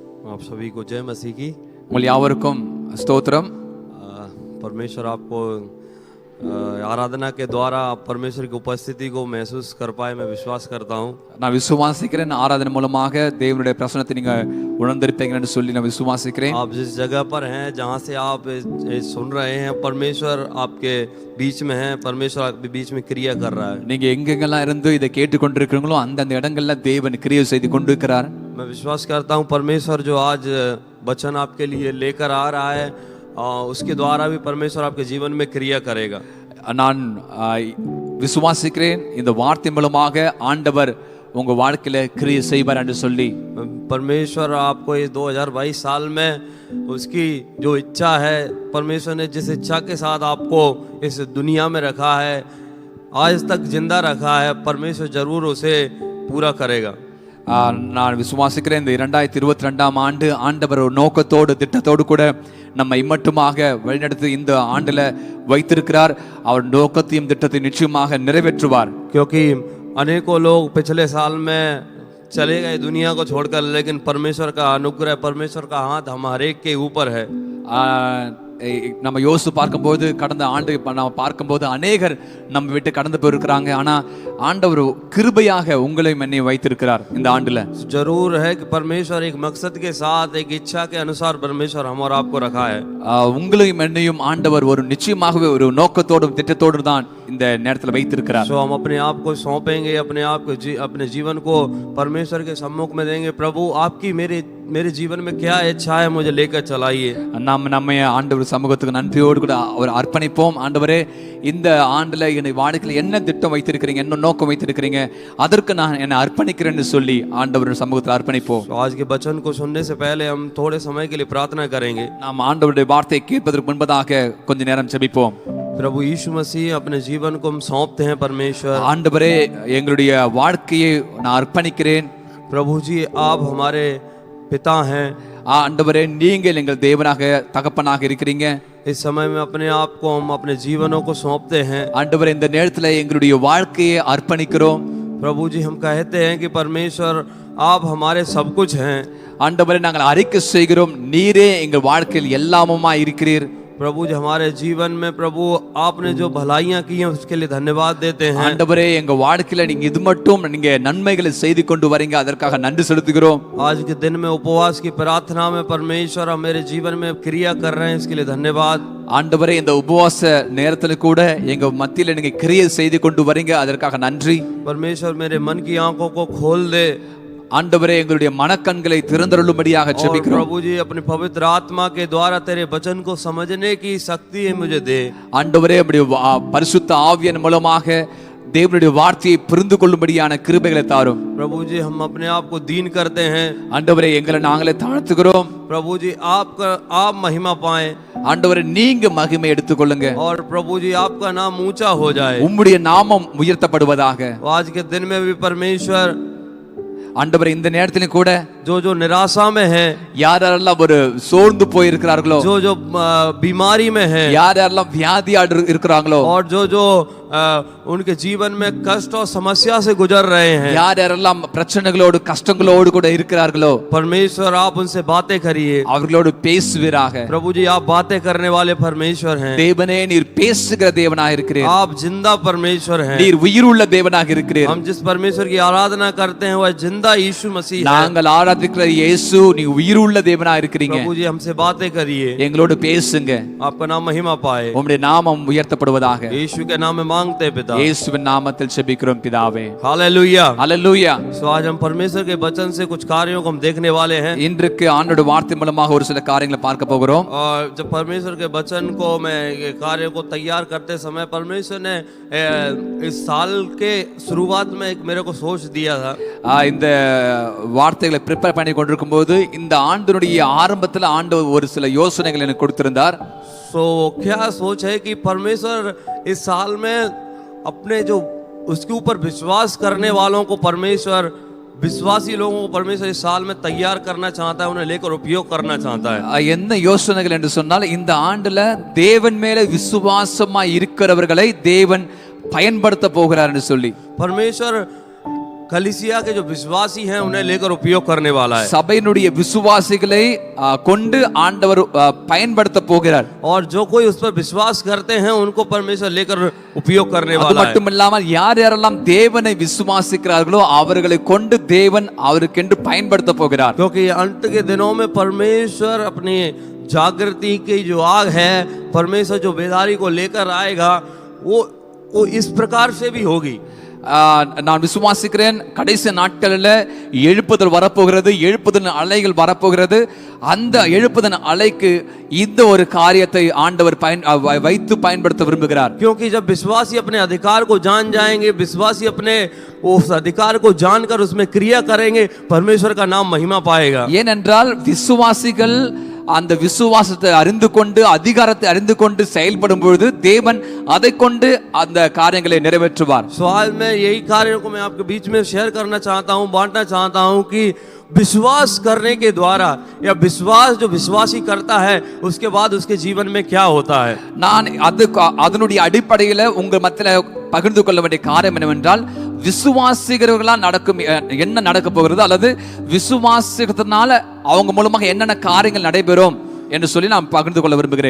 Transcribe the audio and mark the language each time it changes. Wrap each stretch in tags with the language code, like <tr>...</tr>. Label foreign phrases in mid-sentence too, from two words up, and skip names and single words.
<hi>आप सभी को जय मसीह की।</hi> <ta>உங்கள் யாவருக்கும் ஸ்தோத்திரம்.</ta> <hi>परमेश्वर आपको आराधना के द्वारा परमेश्वर की उपस्थिति को महसूस कर पाए, मैं विश्वास करता हूँ।</hi> <ta>நான் விசுவாசிக்கிறேன், ஆராதனை மூலமாக தேவனுடைய பிரசன்னத்தை நீங்க உணர்ந்திருப்பீங்கன்னு சொல்லி நான் விசுவாசிக்கிறேன்.</ta> <hi>आप जिस जगह पर हैं, जहाँ से आप सुन रहे हैं, परमेश्वर आपके बीच में है, परमेश्वर आपके बीच में क्रिया कर रहा है।</hi> <ta>நீங்க எங்கெங்கெல்லாம் இருந்து இதை கேட்டுக்கொண்டிருக்கிறீங்களோ அந்தந்த இடங்கள்ல தேவன் கிரியை செய்து கொண்டிருக்கிறார்.</ta> <hi>मैं विश्वास करता हूँ परमेश्वर जो आज वचन आपके लिए लेकर आ रहा है, उसके द्वारा भी परमेश्वर आपके जीवन में क्रिया करेगा।</hi> <ta>நான் விசுவாசிக்கிறேன், இந்த வார்த்தை மூலமாக ஆண்டவர் உங்க வாழ்க்கையில கிரியை செய்வார் என்று சொல்லி.</ta> <hi>परमेश्वर आपको ये 2022 साल में उसकी जो इच्छा है, परमेश्वर ने जिस इच्छा के साथ आपको इस दुनिया में रखा है, आज तक जिंदा रखा है, परमेश्वर जरूर उसे पूरा करेगा।</hi> <ta>நான் விசுவாசிக்கிறேன், இந்த 2022ஆம் ஆண்டு ஆண்டவர் ஒரு நோக்கத்தோடு திட்டத்தோடு கூட நம்ம இம்மட்டுமாக வழிநடத்தி இந்த ஆண்டுல வைத்திருக்கிறார். அவர் நோக்கத்தையும் திட்டத்தையும் நிச்சயமாக நிறைவேற்றுவார்.</ta> <hi>क्योंकि अनेकों लोग पिछले साल में चले गए दुनिया को छोड़कर, लेकिन परमेश्वर का अनुग्रह, परमेश्वर का हाथ हम हर एक के ऊपर है।</hi> <ta>நம்ம யோசித்து பார்க்கும்போது, கடந்த ஆண்டு நம்ம பார்க்கும்போது அநேகர் நம்ம விட்டு கடந்து போயிருக்கிறாங்க. ஆனா ஆண்டவர் கிருபையாக உங்களையும் என்னையும் வைத்திருக்கிறார் இந்த ஆண்டுல.</ta> <hi>जरूर है कि परमेश्वर एक मकसद के साथ, एक इच्छा के अनुसार परमेश्वर हम और आपको रखा है।</hi> <ta>உங்களையும் என்னையும் ஆண்டவர் ஒரு நிச்சயமாகவே ஒரு நோக்கத்தோடும் திட்டத்தோடும் தான் இந்த நேரத்தில் வைத்திருக்கிறார்.</ta> <hi>तो हम अपने आप को सौंपेंगे, अपने आप को अपने जीवन को परमेश्वर के सम्मुख में देंगे। प्रभु आपकी मेरे जीवन में क्या इच्छा है, मुझे लेकर चलाइए।</hi> <ta>நம்ம ஆண்டவர் சமூகத்துக்கு நன்றியோடு கூட அவர் அர்ப்பணிப்போம். ஆண்டவரே, இந்த ஆண்டுல என்னை வாழ்க்கையில் என்ன திட்டம் வைத்திருக்கிறீங்க, என்ன நோக்கம் வைத்திருக்கிறீங்க, அதற்கு நான் என்னை அர்ப்பணிக்கிறேன்னு சொல்லி ஆண்டவர் சமூகத்தில் அர்ப்பணிப்போம்.</ta> <hi>आज के वचन को सुनने से पहले हम थोड़े समय के लिए प्रार्थना करेंगे।</hi> <ta>நாம் ஆண்டவருடைய வார்த்தையை கேட்பதற்கு முன்பதாக கொஞ்ச நேரம் ஜெபிப்போம்.</ta> <hi>प्रभु यीशु मसीह, अपने जीवन को हम सौंपते हैं परमेश्वर।</hi> <ta>ஆண்டவரே, எங்களுடைய வாழ்க்கையை நான் அர்ப்பணிக்கிறேன்.</ta> <hi>प्रभु जी, आप हमारे पिता हैं।</hi> <ta>ஆண்டவரே, நீங்கள் எங்கள் தேவனாக தகப்பனாக இருக்கிறீங்க.</ta> <hi>इस समय में अपने आप को, हम अपने जीवनों को सौंपते हैं।</hi> <ta>ஆண்டவரே, இந்த நேரத்தில் எங்களுடைய வாழ்க்கையை அர்ப்பணிக்கிறோம்.</ta> <hi>प्रभु जी, हम कहते हैं कि परमेश्वर आप हमारे सब कुछ हैं।</hi> <ta>ஆண்டவரே, நாங்கள் அறிக்கை செய்கிறோம், நீரே எங்கள் வாழ்க்கையில் எல்லாமுமா இருக்கிறீர்.</ta> <hi>प्रभु जी, हमारे जीवन में प्रभु आपने जो भलाइयां की हैं उसके लिए धन्यवाद देते हैं।</hi> <ta>ஆண்டவரே, எங்க வாழ்க்கையில நீங்க இது மட்டும் நீங்க நன்மைகளை செய்து கொண்டு வரீங்க, அதற்காக நன்றி செலுத்துகிறோம்.</ta> <hi>आज के दिन में उपवास की प्रार्थना में परमेश्वर हम मेरे जीवन में क्रिया कर रहे हैं, इसके लिए धन्यवाद।</hi> <ta>ஆண்டவரே, இந்த உபவாச நேரத்துல கூட எங்க மத்தியில நீங்க கிரியை செய்து கொண்டு வரீங்க, அதற்காக நன்றி.</ta> <hi>परमेश्वर मेरे मन की आंखों को खोल दे।</hi> <ta>ஆண்டவரே, எங்களுடைய மனக்கண்களை திறந்தருளும்படியாக ஜெபிக்கிறோம்.</ta> <hi>प्रभु जी, अपनी पवित्र आत्मा के द्वारा तेरे वचन को समझने की शक्ति मुझे दे।</hi> <ta>ஆண்டவரே, நம்முடைய பரிசுத்த ஆவியின் மூலமாக தேவனுடைய வார்த்தையை புரிந்து கொள்ளும்படியான கிருபைகளை தாரும்.</ta> <hi>प्रभु जी, हम अपने आप को दीन करते हैं।</hi> <ta>ஆண்டவரே, எங்களை நாங்களே தாழ்த்துகிறோம்.</ta> <hi>प्रभु जी, आप महिमा पाएं।</hi> <ta>ஆண்டவரே, நீங்க மகிமை எடுத்துக்கொள்ளுங்க.</ta> <hi>और प्रभु जी, आपका नाम ऊंचा हो जाए,</hi> <ta>உம்முடைய நாமம் உயர்த்தப்படுவதாக।</ta> <hi>आज के दिन में भी परमेश्वर,</hi> <ta>ஆண்டவரே, இந்த நேரத்திலும் கூட</ta> <hi>जो निराशा में है,</hi> <ta>யாரெல்லாம் ஒரு சோர்ந்து போயிருக்கிறார்களோ,</ta> <hi>जो बीमारी में है,</hi> <ta>யாரெல்லாம் வியாதியோடு இருக்கிறாங்களோ,</ta> <hi>और जो उनके जीवन में कष्ट और समस्या से गुजर रहे हैं,</hi> <ta>யாரெல்லாம் பிரச்சனைகளோடு கஷ்டங்களோடு கூட இருக்கிறார்களோ,</ta> <hi>परमेश्वर आप उनसे बातें करिए।</hi> <ta>அவர்களோடு பேசுவீராக।</ta> <hi>प्रभु जी, आप बातें करने वाले परमेश्वर हैं।</hi> <ta>தேவனே, நீர் பேசுகிற தேவனாக இருக்கிறீர்.</ta> <hi>आप जिंदा परमेश्वर हैं।</hi> <ta>நீர் உயிருள்ள தேவனாக இருக்கிறீர்.</ta> <hi>हम जिस परमेश्वर की आराधना करते हैं वह जिंदा यीशु मसीह है।</hi> <ta>நாங்கள் ஆராதிக்கிற இயேசு நீ உயிருள்ள தேவனாக இருக்கிறீங்க.</ta> <hi>प्रभु जी, हमसे बातें करिए,</hi> <ta>எங்களோடு பேசுங்க.</ta> <hi>आपका नाम महिमा पाए,</hi> <ta>உம்முடைய நாமம் உயர்த்தப்படுவதாக।</ta> <hi>यीशु के नाम में मांगते हैं पिता,</hi> <ta>இயேசுவின் நாமத்தில் ஜெபிக்கிறோம் பிதாவே।</ta> <hi>हालेलुया, हालेलुया। सो आज हम परमेश्वर के वचन से कुछ कार्यों को हम देखने वाले हैं।</hi> <ta>இன்றைக்கு ஆண்டவருடைய வார்த்தை மூலமாக ஒரு சில காரியங்களை பார்க்க போகிறோம்.</ta> <hi>और जब परमेश्वर के वचन को मैं ये कार्य को तैयार करते समय परमेश्वर ने इस साल के शुरुआत में एक मेरे को सोच दिया था।</hi> <ta>இந்த வார்த்தைகளை ப்ரிப்பேர் பண்ணி கொண்டிருக்கும் போது இந்த ஆண்டினுடைய ஆரம்பத்தில் ஆண்டவர் ஒரு சில யோசனைகள் எனக்கு கொடுத்திருந்தார்.</ta> <hi>सो क्या सोच है कि परमेश्वर इस साल में अपने जो उसके ऊपर विश्वास करने वालों को, परमेश्वर विश्वासी लोगों को परमेश्वर इस साल में तैयार करना चाहता है, उन्हें लेकर उपयोग करना चाहता है।</hi> <ta>என்ன யோசனைகள் என்று சொன்னால், இந்த ஆண்டுல தேவன் மேல விசுவாசமா இருக்கிறவர்களை தேவன் பயன்படுத்த போகிறார் என்று சொல்லி,</ta> <hi>परमेश्वर कलीसिया के जो विश्वासी हैं उन्हें लेकर उपयोग करने वाला है।</hi> <ta>சபையினுடைய விசுவாசிகளை கொண்டு ஆண்டவர் பயன்படுத்த போகிறார்.</ta> <hi>और जो कोई उस पर विश्वास करते हैं उनको परमेश्वर लेकर उपयोग करने</hi> <ta>அது</ta> <hi>वाला है।</hi> <ta>மட்டுமில்லாமல் யார் யாரெல்லாம் தேவனை விசுவாசிக்கிறார்களோ அவர்களை கொண்டு தேவன் அவருக்கென்று பயன்படுத்த போகிறார்.</ta> <hi>क्योंकि अंत के दिनों में परमेश्वर अपनी जागृति की जो आग है, परमेश्वर जो बेदारी को लेकर आएगा वो इस प्रकार से भी होगी।</hi> <ta>நான் விசுவாசிக்கிறேன் கடைசி நாட்களில் எழுப்புதல் வரப்போகிறது, எழுப்புதல் அலைகள் வரப்போகிறது. அந்த எழுப்புதல் அலைக்கு இந்த ஒரு காரியத்தை ஆண்டவர் வைத்து பயன்படுத்த விரும்புகிறார்.</ta> <hi>क्योंकि जब विश्वासी अपने अधिकार को जान जाएंगे, विश्वासी अपने उस अधिकार को जानकर उसमें क्रिया करेंगे, परमेश्वर का नाम महिमा पाएगा।</hi> <ta>ஏனென்றால் விசுவாசிகள் அந்த விசுவாசத்தை அறிந்து கொண்டு அதிகாரத்தை அறிந்து கொண்டு செயல்படும் பொழுது தேவன் அதை கொண்டு அந்த காரியங்களை நிறைவேற்றுவார்.</ta> <hi>सो आज मैं यही कार्यों को मैं आपके बीच में शेयर करना चाहता हूँ, बांटना चाहता हूँ कि विश्वास करने के द्वारा या विश्वास जो विश्वासी करता है उसके बाद उसके जीवन में क्या होता है.</hi> <ta>நான் அதனுடைய அடிப்படையில் உங்க மத்தியில் பகிர்ந்து கொள்ள வேண்டிய காரியம் என்னவென்றால் விசுவாசிக்கிறவர்களா நடக்கும் என்ன நடக்க போகிறது அல்லது விசுவாசத்தினால அவங்க மூலமாக என்னென்ன காரியங்கள் நடைபெறும் என்று சொல்லி நான் பகிர்ந்து கொள்ள விரும்புகிறேன்.</ta>